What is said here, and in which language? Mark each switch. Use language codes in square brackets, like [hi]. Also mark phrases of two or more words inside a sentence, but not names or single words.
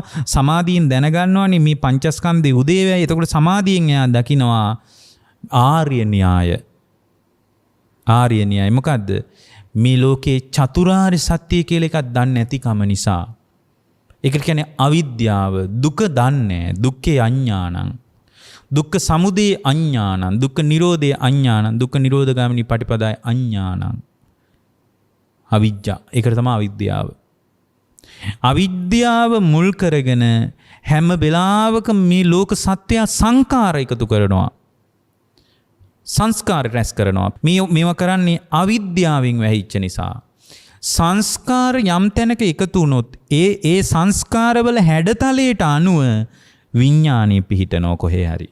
[si] සමාධියෙන් දැනගන්නවානේ මේ පංචස්කන්ධේ උදේවැය. එතකොට සමාධියෙන් එයා දකිනවා ආර්ය න්‍යාය. ආර්ය න්‍යාය මොකද්ද? මේ ලෝකේ චතුරාර්ය සත්‍ය කියලා එකක් දන්නේ නැතිකම නිසා. ඒකට කියන්නේ අවිද්‍යාව. දුක දන්නේ. [pi] දුක්ඛේ අඥානං. දුක්ඛ සමුදය අඥානං. දුක්ඛ නිරෝධේ අඥානං. දුක්ඛ නිරෝධගාමිනී පටිපදාය අඥානං. අවිජ්ජා. [si] ඒකට තමයි අවිද්‍යාව. අවිද්‍යාව මුල් කරගෙන හැම වෙලාවකම මේ ලෝක සත්‍ය සංකාර එකතු කරනවා. සංස්කාර රැස් කරනවා. මේවා කරන්නේ අවිද්‍යාවෙන් වැහිච්ච නිසා. සංස්කාර යම් තැනක එකතු වුණොත් ඒ සංස්කාරවල හැඩතලයට අනුව විඥානෙ පිහිටනවා කොහේ හරි.